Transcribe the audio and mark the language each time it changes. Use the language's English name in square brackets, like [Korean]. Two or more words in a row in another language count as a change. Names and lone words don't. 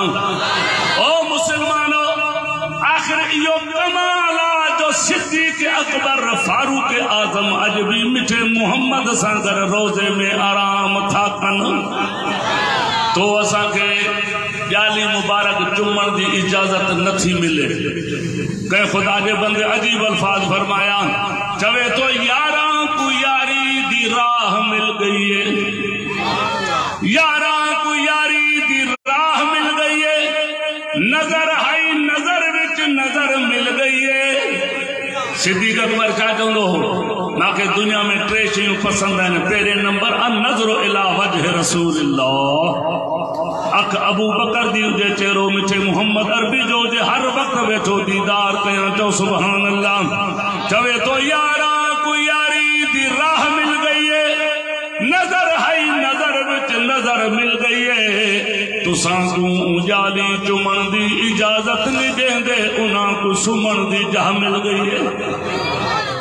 [Sindhi] ओ मुसलमानो, आख़िर इहो कमाल आहे जो सिद्दीक़ अकबर फारूक आज़म अॼु बि मिठे मोहम्मद सां गॾु रोज़े में आराम था कनि। तो असांखे ॼाली मुबारक चुमण की इजाजत नथी मिले। कंहिं खुदा के बंदे अजीब अल्फाज फरमाया, चवे तो [Punjabi] ਯਾਰਾ ਕੋ ਯਾਰੀ ਦੀ ਰਾਹ ਮਿਲ ਗਈ ਹੈ, ਯਾਰਾ ਕੋ ਯਾਰੀ ਦੀ ਰਾਹ ਮਿਲ ਗਈ ਹੈ, ਨਜ਼ਰ ਆਈ ਨਜ਼ਰ ਵਿੱਚ ਨਜ਼ਰ ਮਿਲ ਗਈ ਹੈ। [Sindhi] सिद्दीक़ अकबर छा चवंदो हो, मांखे दुनिया में टे शयूं पसंद आहिनि। पहिरें नंबर [Arabic] النظر إلى وجه رسول الله, [Sindhi] अख अबू बकर दी हुजे, चेहरो मिठे मोहम्मद अरबी जो हुजे, हर वक्त वेठो दीदार कयां। चओ [Arabic] سبحان الله. [Sindhi] चवे तो [Punjabi] ਯਾਰਾ ਕੋ ਯਾਰੀ ਦੀ ਰਾਹ ਮਿਲ ਗਈ ਹੈ, ਨਜ਼ਰ ਹੈ ਨਜ਼ਰ ਵਿੱਚ ਨਜ਼ਰ ਮਿਲ ਗਈ ਹੈ। ਤੁਸਾਂ ਤੂ ਜਾਲੀ ਚੁੰਮਣ ਦੀ ਇਜਾਜ਼ਤ ਨਹੀਂ ਦੇਂਦੇ, ਉਨ੍ਹਾਂ ਕੋ ਸੁਮਨ ਦੀ ਜਹ ਮਿਲ ਗਈ ਹੈ।